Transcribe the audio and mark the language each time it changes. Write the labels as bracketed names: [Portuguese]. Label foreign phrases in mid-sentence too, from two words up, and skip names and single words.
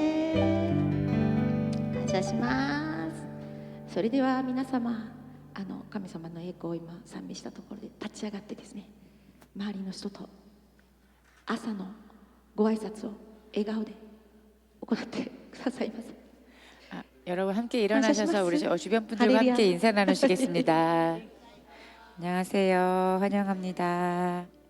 [Japanese] 感謝します。それでは皆様、神様の栄光を今賛美したところで立ち上がってですね、周りの人と朝のご挨拶を笑顔で行ってくださいませ。 [Korean] 여러분 함께 일어나셔서 우리 주변 분들과 할렐루야. 함께 인사 나누시겠습니다. 안녕하세요. 환영합니다.